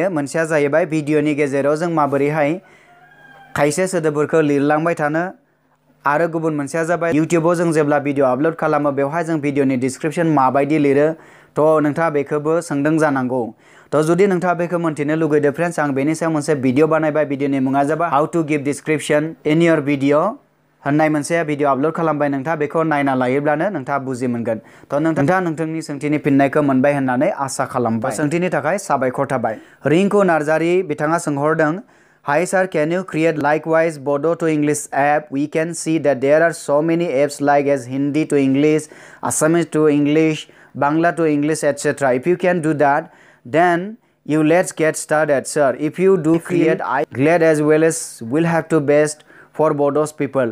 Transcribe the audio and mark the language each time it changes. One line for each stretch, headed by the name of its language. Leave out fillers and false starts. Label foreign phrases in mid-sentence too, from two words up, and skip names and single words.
Bodo: मोनसेया जाहैबाय भिडिअनि गेजेराव जों माबोरैहाय खायसे सोदोबफोरखौ लिरलांबाय थानो आरो गुबुन मोनसेया जाबाय इउटिउबाव जों जेब्ला भिडिअ आपल'ड खालामो बेवहाय जों भिडिअनि डिसक्रिपसन माबायदि लिरो। तो नोंथाङा बेखौबो सोंदों जानांगौ। तो जुदि नोंथाङा बेखौ मोन्थिनो लुगैदों फ्रेन्ड्स आं बेनि सायाव मोनसे भिडिअ बानायबाय। भिडिअनि मुङा जाबाय
English: how to give description in your video
Bodo: होननाय मोनसे भिडिअ आपल'ड खालामबाय। नोंथाङा बेखौ नायना लायोब्लानो नोंथाङा बुजि मोनगोन। तो नोंथाङा नोंथांनि सोंथिनि फिननायखौ मोनबाय होननानै आसा खालामबाय। सोंथिनि थाखाय साबायखर थाबाय।
English: रिंकु नार्जारी
Bodo: बिथाङा सोंहरदों
English: Hi sir, can you create likewise Bodo to English app? We can see that there are so many apps like as Hindi to English, Assamese to English, Bangla to English, etc. If you can do that, then let's get started, sir. If you do create, I glad as well as will have to best for Bodo's people.